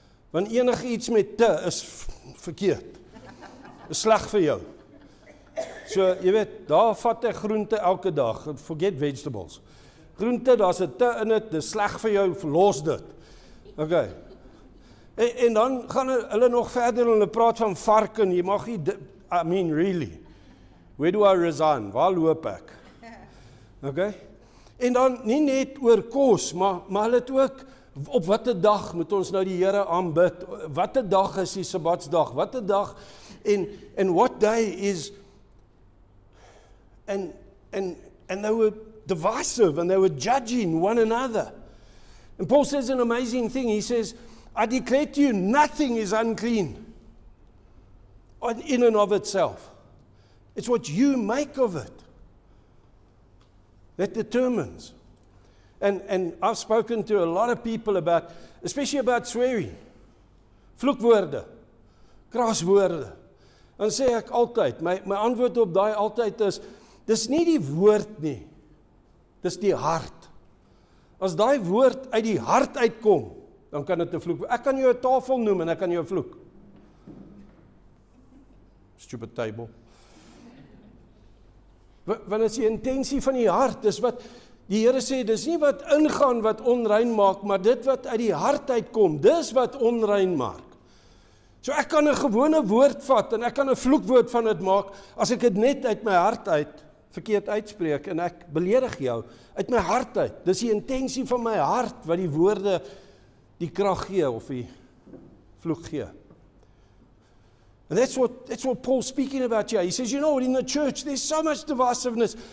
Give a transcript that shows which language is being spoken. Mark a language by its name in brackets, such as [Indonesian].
[Afrikaans] Want enige iets met te is verkeerd. Is sleg vir jou. So, jy weet, daar vat ek groente elke dag. [English] Forget vegetables. [Afrikaans] Groente, daar's 'n te in dit, dis sleg vir jou, verlos dit. Okay. En dan gaan hulle nog verder en hulle praat van varken, jy mag nie, [English] I mean really, where do I resign, [Afrikaans] waar loop ek? Okay? En dan nie net oor kos, maar hulle het ook, op watter dag moet ons nou die Here aanbid, watter dag is die Sabbatsdag, watter dag, [English] and what day is, and they were divisive, and they were judging one another. And Paul says an amazing thing, he says, I declare to you, nothing is unclean in and of itself. It's what you make of it that determines. And I've spoken to a lot of people about, especially about swearing, vloekwoorde, kraswoorde. [Afrikaans] Dan sê ek altyd, my antwoord op daai altyd is, dis nie die woord nie, dis die hart. As daai woord uit die hart uitkom, dan kan dit 'n vloek. Ek kan jou 'n tafel noem en ek kan jou vloek. [English] Stupid table. [Afrikaans] Want as die intensie van die hart, dis wat die Here sê, dis nie wat ingaan wat onrein maak, maar dit wat uit die hart uitkom, dis wat onrein maak. So ek kan 'n gewone woord vat en ek kan 'n vloekwoord van dit maak, as ek dit net uit my hart uit verkeerd uitspreek en ek beledig jou uit my hart uit. Dis die intensie van my hart wat die woorde die krag gee of die vloek gee. [English] And that's what Paul's speaking about here. He says, you know, in the church there's so much divisiveness.